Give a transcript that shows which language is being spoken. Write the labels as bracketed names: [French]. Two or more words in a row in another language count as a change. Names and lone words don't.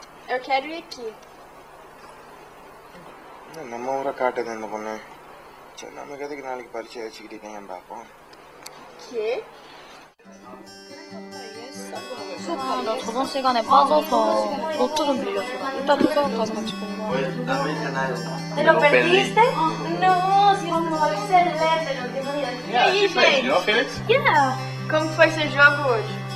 [Portuguese] Eu quero ir aqui. [Tamil] நம்ம ஊரை காட்டுது இந்த பொண்ணு. சரி நமக்கு எதுக்கு நாளைக்கு பரிச்சை வச்சுக்கிட்டு ஏன் பார்ப்போம். [Portuguese] Que? [Korean] 아, 나 저번 시간에 빠져서 노트 좀 빌려줘. 이따 도서관까지 같이 보는 거야. [Spanish] ¿Te lo perdiste? No, si vamos a excelente, [Portuguese] não tenho nem ideia. E aí, gente? Yeah. Como foi seu jogo hoje?